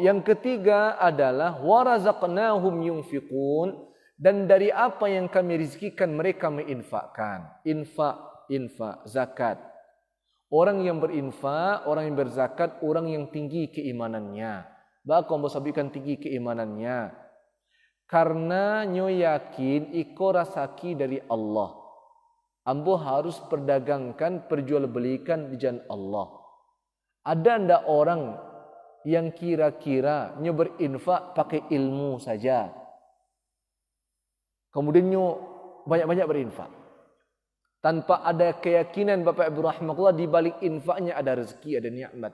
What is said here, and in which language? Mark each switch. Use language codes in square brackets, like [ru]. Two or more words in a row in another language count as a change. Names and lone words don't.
[id] Yang ketiga adalah [ar] رزقناهم ينفقون, [id] dan dari apa yang kami rizkikan mereka menginfakkan. Infak, zakat. Orang yang berinfak, orang yang berzakat, orang yang tinggi keimanannya. Bahkan memsabikan tinggi keimanannya. [min] Karena nyo yakin iko rasaki dari Allah. [id] Ambo harus perdagangkan, perjualbelikan di jalan Allah. Ada ndak orang yang kira-kira nyo berinfak pakai ilmu saja. Kemudian nyo banyak-banyak berinfak. Tanpa ada keyakinan Bapak Ibu rahimakumullah di balik infaknya ada rezeki, ada nikmat.